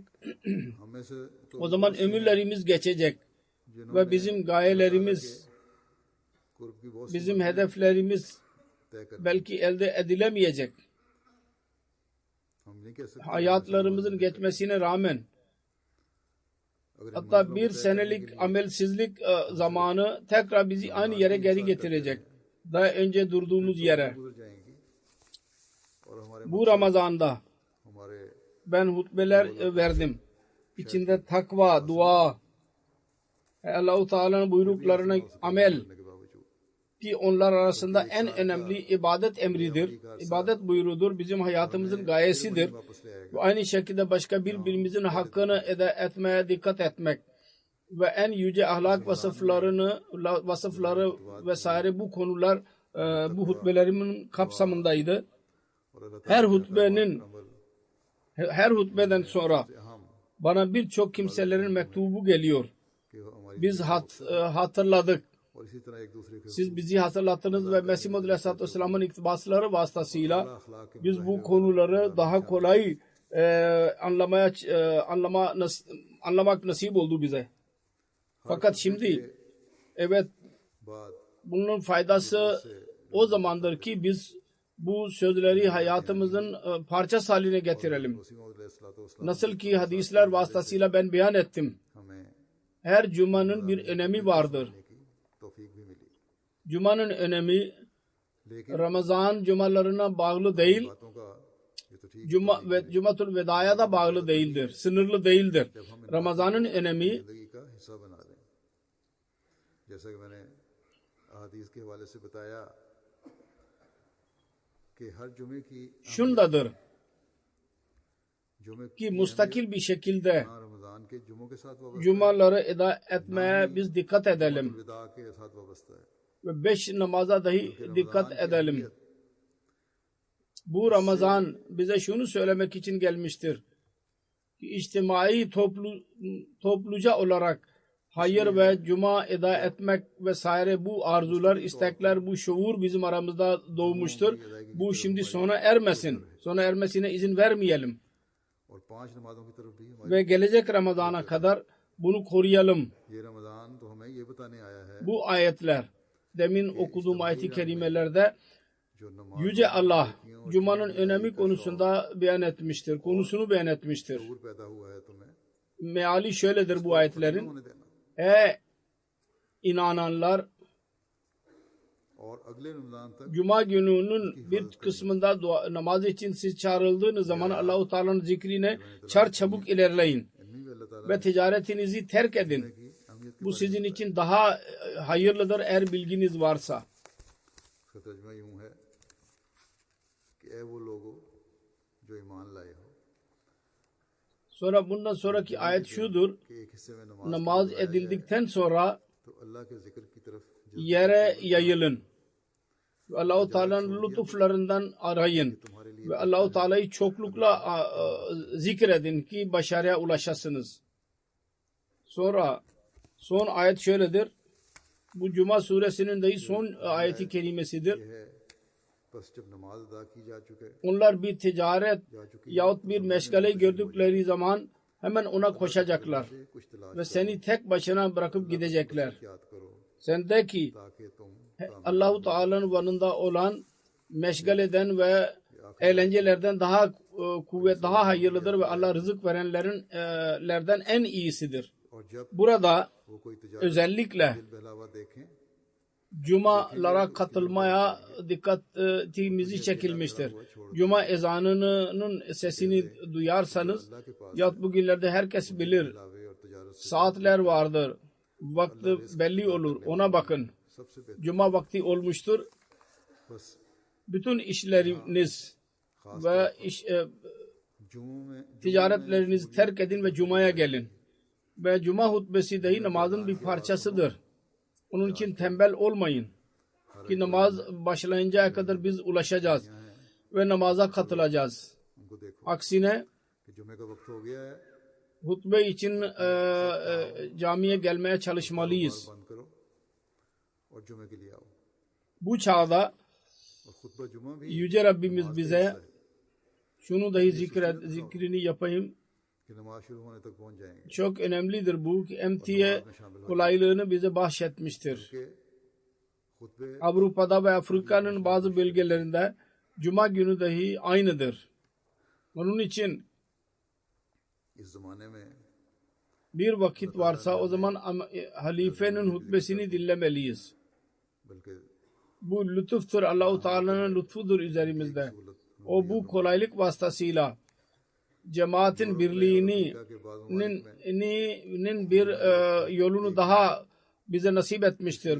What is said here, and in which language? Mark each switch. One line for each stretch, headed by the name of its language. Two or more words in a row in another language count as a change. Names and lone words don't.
Urdu: ہم میں سے تو
Turkish: o zaman ömürlerimiz geçecek ve bizim gayelerimiz,
Urdu: قرب کی بہت
Turkish: bizim hedeflerimiz
Urdu: طے کر
Turkish: belki elde edilemeyecek.
Urdu: ہم نہیں کہہ سکتے
Turkish: Hayatlarımızın geçmesine rağmen
Urdu: اگر ان
Turkish: hatta bir senelik amelsizlik zamanı tekrar bizi aynı yere geri getirecek. Daha önce durduğumuz yere.
Urdu: گزر جائیں گی اور ہمارے
Turkish: Bu Ramazan'da
Urdu: ہمارے
Turkish: ben hutbeler verdim. İçinde takva, dua, Allah-u Teala'nın buyruklarına amel
Urdu: کرنے کے باوجود
Turkish: ki onlar arasında en önemli ibadet emridir. İbadet buyruğudur. Bizim hayatımızın gayesidir.
Urdu: واپس لے آئے گا
Turkish: Ve aynı şekilde başka birbirimizin hakkını etmeye dikkat etmek ve en yüce ahlak vasıfları vesaire bu konular bu hutbelerimin kapsamındaydı.
Urdu: اور اللہ
Turkish: Her hutbeden sonra
Urdu: ہم
Turkish: bana birçok kimselerin mektubu geliyor.
Urdu: کہ ہماری
Turkish: Biz hatırladık.
Urdu: اور اسی طرح ایک دوسرے کے
Turkish: Siz bizi hatırlattınız ve Mesih Muhammed Aleyhisselatü Vesselam'ın iktibasları vasıtasıyla
Urdu: اخلاق کے
Turkish: biz bu konuları daha kolay anlamak nasip oldu bize. Fakat şimdi evet
Urdu: بعد
Turkish: bunun faydası o zamandır ki biz bu sözleri hayatımızın parçası haline getirelim.
Urdu: وسیم علیہ السلام
Turkish: Nasıl ki hadisler vasıtasıyla ben beyan ettim.
Urdu: ہمیں
Turkish: Her cumanın bir önemi vardır.
Urdu: کی توفیق بھی ملی
Turkish: Cumanın önemi
Urdu: لیکن
Turkish: Ramazan cumalarına bağlı değil,
Urdu: باتوں کا یہ تو ٹھیک
Turkish: Cumatul Veda'ya da bağlı değildir. Sınırlı değildir. Ramazan'ın önemi
Urdu: زندگی کا حصہ بنا لیں جیسا کہ میں نے احادیث کے حوالے سے بتایا کہ ہر جمعے کی
Turkish: şundadır
Urdu: جمعے
Turkish: ki mustakil bir şekilde
Urdu: رمضان کے جمعوں کے ساتھ وابستہ
Turkish: cumaları eda etmeye biz dikkat edelim.
Urdu: وداع کے ساتھ وابستہ ہے
Turkish: Ve 5 namaza dahi dikkat edelim. Bu Ramazan bize şunu söylemek için gelmiştir. Ki içtimai topluca olarak hayır ve cuma eda etmek vesaire bu arzular, istekler, bu şuur bizim aramızda doğmuştur. Bu şimdi sona ermesin. Sona ermesine izin vermeyelim.
Urdu: اور 5 نمازوں کی طرف بھی ہماری
Turkish: Ve gelecek Ramazan'a kadar bunu koruyalım.
Urdu: یہ رمضان تو ہمیں یہ بتانے آیا ہے
Turkish: Bu ayetler, demin okuduğum ayet-i kerimelerde
Urdu: جو نماز
Turkish: Yüce Allah Cuma'nın önemi konusunda beyan etmiştir. Konusunu beyan etmiştir.
Urdu: شعور پیدا ہوا ہے تمہیں
Turkish: Meali şöyledir bu ayetlerin.
Urdu: ہونے دینا
Turkish: Ey inananlar,
Urdu: اور اگلے رمضان تک
Turkish: Cuma gününün bir kısmında namaz için siz çağrıldığınız zaman Allah-u Teala'nın zikrine çarçabuk ilerleyin
Urdu: ان میں بھی اللہ تعالیٰ
Turkish: ve ticaretinizi terk edin.
Urdu: کی اہمیت
Turkish: Bu sizin için daha hayırlıdır eğer bilginiz varsa.
Urdu: کا ترجمہ یوں ہے کہ اے وہ لوگو جو ایمان لائے ہو
Turkish: Sonra bundan sonraki ayet şudur.
Urdu: کہ ایک حصے میں نماز
Turkish: Namaz edildikten sonra
Urdu: تو اللہ کے ذکر کی طرف
Turkish: yere yayılın. Ve Allah-u Teala'nın lütuflarından arayın. Ve Allah-u Teala'yı çoklukla zikredin ki başarıya ulaşasınız. Sonra son ayet şöyledir. Bu Cuma suresinin de son ayeti kerimesidir.
Urdu: یہ ہے بس جب نماز ادا کی جا چکے
Turkish: Onlar bir ticaret yahut bir meşgaleyi gördükleri zaman hemen ona koşacaklar.
Urdu: کچھ تلاش
Turkish: Ve seni tek başına bırakıp gidecekler.
Urdu: یاد کرو
Turkish: Sen de ki
Urdu: تاکہ تم
Turkish: Allah-u Teala'nın vanında olan meşgaleden ve eğlencelerden daha kuvvet, daha hayırlıdır ve Allah rızık verenlerden en iyisidir.
Urdu: اور جب
Turkish: Burada
Urdu: وہ کوئی تجارت
Turkish: özellikle
Urdu: دل بہلاوا دیکھیں
Turkish: cumalara katılmaya dikkatimizi çekilmiştir. Cuma ezanının sesini duyarsanız ya bugünlerde herkes bilir.
Urdu: بہلاوے اور تجارت سے
Turkish: Saatler vardır. Vakti belli olur. Ona bakın.
Urdu: سب سے بہتر
Turkish: Cuma vakti olmuştur.
Urdu: بس
Turkish: Bütün işleriniz ve
Urdu: جمعوں میں
Turkish: ticaretlerinizi terk edin ve Cuma'ya gelin. Ve Cuma hutbesi dahi namazın bir parçasıdır. Onun için tembel olmayın. Ki namaz başlayıncaya kadar biz ulaşacağız. Ve namaza katılacağız.
Urdu: ان کو دیکھو
Turkish: Aksine
Urdu: کہ جمعے کا وقت ہو گیا ہے
Turkish: hutbe için camiye gelmeye çalışmalıyız.
Urdu: بند کرو اور جمعے کے لیے آؤ
Turkish: Bu çağda
Urdu: اور خطبہ جمعہ بھی
Turkish: Yüce Rabbimiz bize şunu dahi zikrini yapayım.
Urdu: کہ نماز شروع ہونے تک پہنچ جائیں گے
Turkish: Çok önemlidir bu ki emtiye kolaylığını bize bahşetmiştir.
Urdu: کہ خطبے
Turkish: Avrupa'da ve Afrika'nın bazı bölgelerinde Cuma günü dahi aynıdır. Onun için
Urdu: اس زمانے میں
Turkish: bir vakit varsa o zaman halifenin hutbesini dinlemeliyiz.
Urdu: بلکہ
Turkish: Bu lütuftur. Allah-u Teala'nın lütfudur üzerimizde. O bu kolaylık vasıtasıyla cemaatin birliğinin bir yolunu daha bize nasip etmiştir.